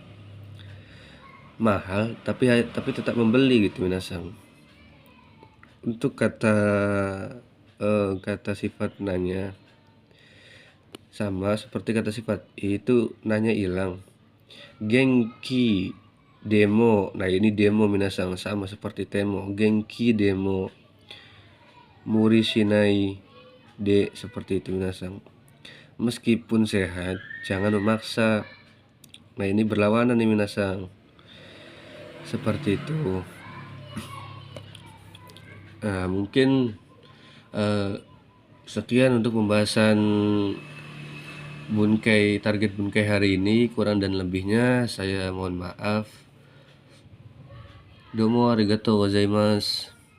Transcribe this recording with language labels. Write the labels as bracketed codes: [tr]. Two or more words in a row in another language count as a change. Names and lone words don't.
[id] Mahal tapi tetap membeli gitu minasang. Untuk kata sifat nanya sama seperti kata sifat itu, nanya hilang. [ja] 元気でも. [id] Nah, ini demo minasang, sama seperti temo. [ja] 元気でも無理しないで, [id] seperti itu minasang. Meskipun sehat jangan memaksa. Nah, ini berlawanan nih minasang. Seperti itu. Nah, mungkin sekian untuk pembahasan target bunkai hari ini. Kurang dan lebihnya saya mohon maaf. [ja] どうもありがとうございます.